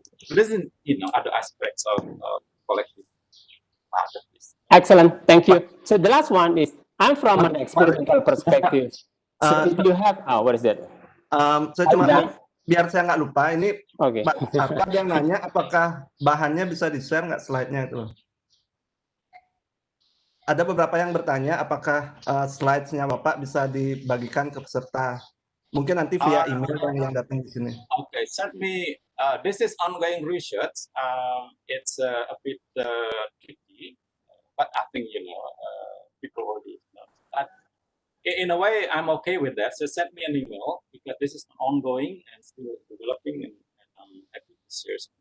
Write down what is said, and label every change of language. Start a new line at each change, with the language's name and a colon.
English: This is other aspects of collective part of this. Excellent, thank you. So the last one is I'm from an experimental perspective. So if you have what is that?
Indonesian: Saya cuma biar saya nggak lupa ini.
English: Okay.
Indonesian: Pak Arka yang nanya apakah bahannya bisa di-share nggak slide-nya itu? Ada beberapa yang bertanya apakah slides-nya Bapak bisa dibagikan ke peserta. Mungkin nanti via email yang datang di sini.
English: Okay, certainly this is ongoing research. It's a bit tricky, but I think people already know that. In a way, I'm okay with that. So send me an email because this is ongoing and still developing, and I'm happy to share.